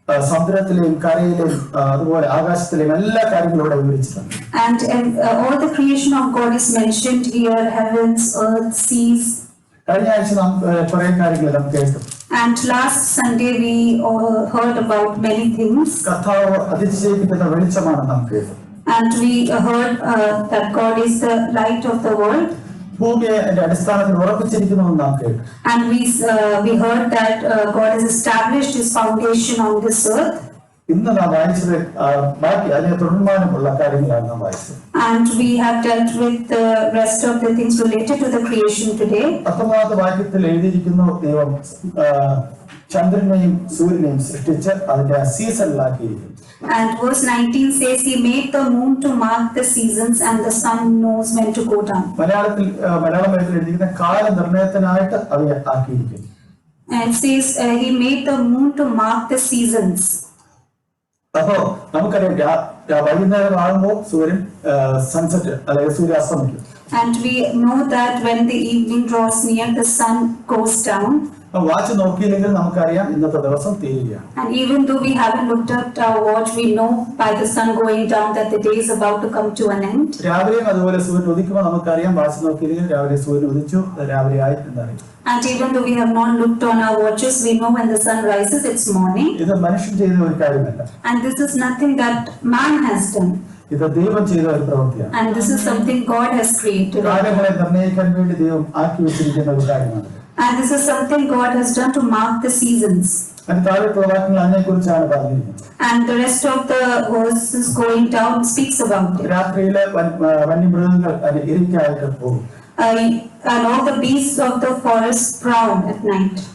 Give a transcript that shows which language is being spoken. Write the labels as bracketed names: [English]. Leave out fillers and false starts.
[Malayalam] സമുദ്രത്തിലെയും കരയിലെയും അതുപോലെ ആകാശത്തിലെയും എല്ലാ കാര്യങ്ങളും ഇവിടെ വിവരിച്ചിട്ടുണ്ട്. [English] And all the creation of God is mentioned here, heavens, earth, seas. [Malayalam] കഴിഞ്ഞ ആഴ്ച നാം കുറെ കാര്യങ്ങൾ നാം കേട്ടു. [English] And last Sunday we heard about many things. [Malayalam] കർത്താവ് അതിശയിപ്പിക്കുന്ന വെളിച്ചമാണ് നാം കേട്ടു. [English] And we heard that God is the light of the world. [Malayalam] ഭൂമിയെ അതിന്റെ അടിസ്ഥാനത്തിൽ ഉറപ്പിച്ചിരിക്കുന്നു നാം കേട്ടു. [English] And we heard that God has established His foundation on this earth. [Malayalam] ഇന്ന് നാം വായിച്ചത് ബാക്കി അതിനെ തുടർമാനമുള്ള കാര്യങ്ങളാണ് നാം വായിച്ചത്. [English] And we have dealt with the rest of the things related to the creation today. [Malayalam] 19ാമത്തെ വാക്യത്തിൽ എഴുതിയിരിക്കുന്നു, ദൈവം ചന്ദ്രനെയും സൂര്യനെയും സൃഷ്ടിച്ച് അതിന്റെ സീസണിലാക്കിയിരിക്കുന്നു. [English] And verse 19 says He made the moon to mark the seasons and the sun knows when to go down. [Malayalam] Malayalam എഴുതിയിരിക്കുന്ന കാല നിർണയത്തിനായിട്ട് അവയെ ആക്കിയിരിക്കുന്നു. [English] And it says He made the moon to mark the seasons. [Malayalam] അപ്പോ നമുക്കറിയാം വൈകുന്നേരം ആകുമ്പോൾ സൂര്യൻ സൺസെറ്റ് അല്ലെങ്കിൽ സൂര്യാസ്തമിക്കും. [English] And we know that when the evening draws near, the sun goes down. [Malayalam] Watch നോക്കിയില്ലെങ്കിൽ നമുക്കറിയാം ഇന്നത്തെ ദിവസം തീരുകയാണ്. [English] And even though we haven't looked at our watch, we know by the sun going down that the day is about to come to an end. [Malayalam] രാവിലെയും അതുപോലെ സൂര്യൻ ഉദിക്കുമ്പോൾ നമുക്കറിയാം watch നോക്കിയില്ലെങ്കിൽ രാവിലെ സൂര്യൻ ഉദിച്ചു, രാവിലെ ആയി എന്നറിയാം. [English] And even though we have not looked on our watches, we know when the sun rises, it's morning. [Malayalam] ഇത് മനുഷ്യൻ ചെയ്ത ഒരു കാര്യമല്ല. [English] And this is nothing that man has done. [Malayalam] ഇത് ദൈവം ചെയ്ത ഒരു പ്രവൃത്തിയാണ്. [English] And this is something God has created. [Malayalam] കാലങ്ങളെ നിർണ്ണയിക്കാൻ വേണ്ടി ദൈവം ആക്കി വെച്ചിരിക്കുന്ന ഒരു കാര്യമാണ്. [English] And this is something God has done to mark the seasons. [Malayalam] അതിന് താഴെയുള്ള വാക്യങ്ങൾ അതിനെക്കുറിച്ചാണ് പറഞ്ഞിരിക്കുന്നത്. [English] And the rest of the verses going down speaks about it. [Malayalam] രാത്രിയിലെ വന്യമൃഗങ്ങൾ അതിന് ഇരയ്ക്കായിട്ട് പോകും. [English] And all the beasts of the forest prowl at night.